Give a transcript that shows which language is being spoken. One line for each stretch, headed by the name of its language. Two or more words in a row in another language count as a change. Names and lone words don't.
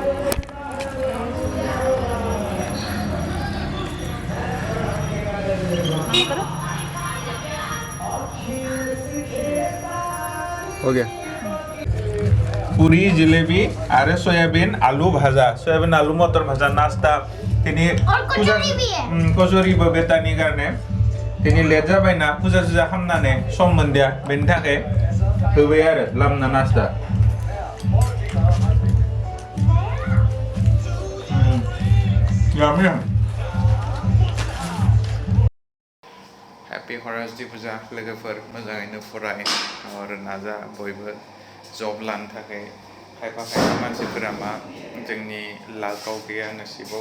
Hindi: हो गया
Bodo: पूरी जिलेबी आरे सोयाबीन आलू भाजा सोयाबीन आलू मटर भाजा नाश्ता तिनी पूजा कचोरी बेटानि कारणे तिनी लेट जाबाय ना पूजा सुजा खालामनानै सम मोनदिया बेनि थाखाय होबाय आरो लामना नाश्ता हैप्पी सरस्वती फुजा लोगोफोर मोजाङैनो फराय आरो नाजा बयबो जब लानो थाखाय खायफा मानसिफोरा मा जोंनि लाकाव गैया नसीबाव